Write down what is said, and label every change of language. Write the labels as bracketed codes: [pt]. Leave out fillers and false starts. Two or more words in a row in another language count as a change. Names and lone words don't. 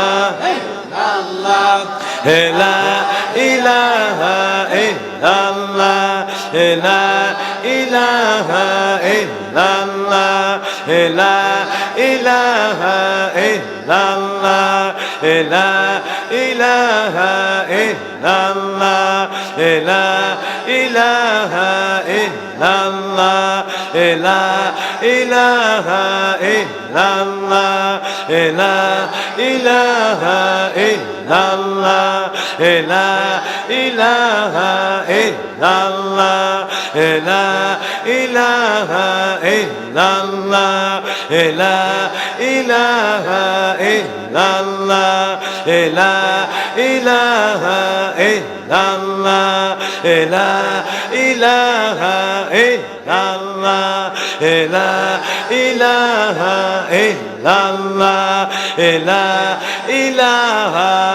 [ar] إلا الله لا إله إلا الله لا إله إلا الله لا إله إلا الله لا إله إلا الله لا إله إلا الله لا إله illallah, لا إله إلا الله، لا إله إلا الله، لا إله إلا الله، لا إله إلا الله، لا إله إلا الله، لا إله إلا الله، لا إله إلا الله، لا إله